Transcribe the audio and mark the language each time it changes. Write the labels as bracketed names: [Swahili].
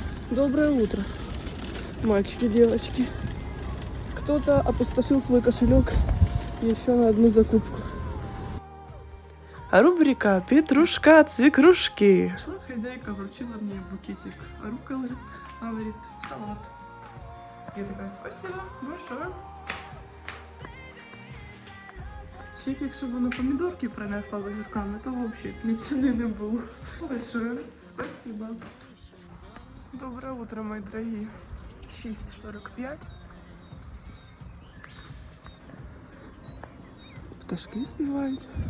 [Russian] Доброе утро, мальчики, девочки. Кто-то опустошил свой кошелек еще на одну закупку. Рубрика «Петрушка от свекрушки». Шла хозяйка, вручила мне букетик рукколы, говорит, в салат. Я такая, спасибо большое. [Ukrainian] Ще якщо б на помідорки принесла з огірками, то взагалі б ціни не було. [Russian] Большое спасибо. Доброе утро, мои дорогие. 6:45. [Ukrainian] Пташки співають.